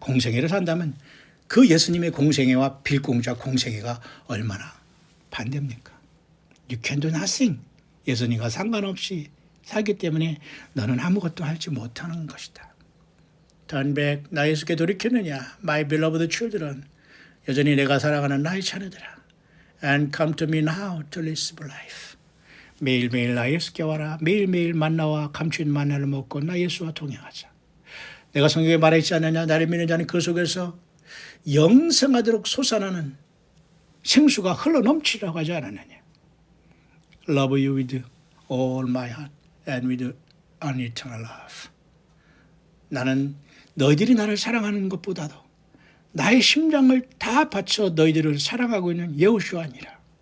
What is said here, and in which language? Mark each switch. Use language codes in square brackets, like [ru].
[ko] 공생애를 산다면 그 예수님의 공생애와 빌공짜 공생애가 얼마나 반대입니까? [en] You can do nothing. [ko] 예수님과 상관없이 살기 때문에 너는 아무것도 하지 못하는 것이다. [en] Turn back. [ko] 나 예수께 돌이켰느냐? [en] My beloved children. [ko] 여전히 내가 사랑하는 나의 자녀들아. [en] And come to me now to live life. [ko] 매일매일 나 예수께 와라. 매일매일 만나와 감추인 만나를 먹고 나 예수와 동행하자. 내가 성경에 말했지 않느냐. 나를 믿는 자는 그 속에서 영생하도록 솟아나는 생수가 흘러넘치라고 하지 않았느냐. [en] Love you with all my heart and with an eternal love. [ko] 나는 너희들이 나를 사랑하는 것보다도 나의 심장을 다 바쳐 너희들을 사랑하고 있는 여호수아니라.